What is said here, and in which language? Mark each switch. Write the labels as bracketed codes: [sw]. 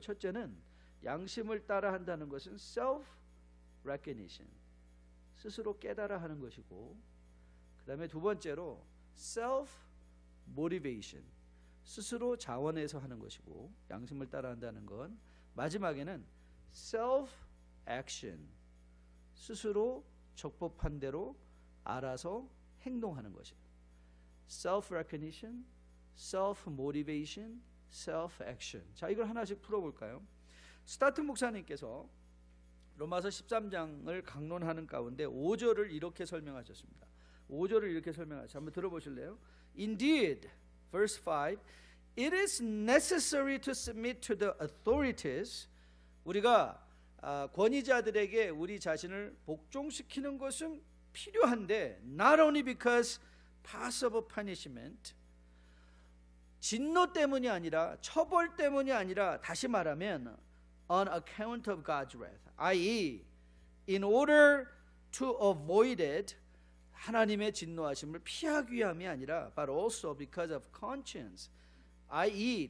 [ko] 첫째는 양심을 따라 한다는 것은 self recognition, 스스로 깨달아 하는 것이고, 그 다음에 두 번째로 self motivation, 스스로 자원해서 하는 것이고 양심을 따라한다는 건 마지막에는 self action, 스스로 적법한 대로 알아서 행동하는 것이에요. [en] self recognition, self motivation, self action. [ko] 자, 이걸 하나씩 풀어볼까요? 스타트 목사님께서 로마서 13장을 강론하는 가운데 5절을 이렇게 설명하셨습니다. 5절을 이렇게 설명하셨어요. 한번 들어보실래요? [en] Indeed, verse 5, it is necessary to submit to the authorities. [ko] 우리가 권위자들에게 우리 자신을 복종시키는 것은 필요한데, [en] not only because possible punishment, [ko] 진노 때문이 아니라, 처벌 때문이 아니라, 다시 말하면 [en] on account of God's wrath, i.e. in order to avoid it, [ko] 하나님의 진노하심을 피하기 위함이 아니라 [en] but also because of conscience, i.e.